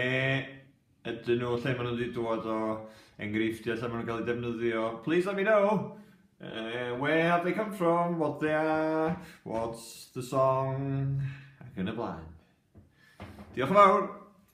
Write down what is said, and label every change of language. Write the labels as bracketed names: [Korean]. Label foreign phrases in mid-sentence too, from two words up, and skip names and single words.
[Welsh] ydyn nhw, lle maen nhw wedi dod o enghreifftiau, lle maen nhw'n cael eu defnyddio. [English] Please let me know where have they come from, what they are, what's the song, [Welsh] ac yn y blaen. Diolch yn fawr.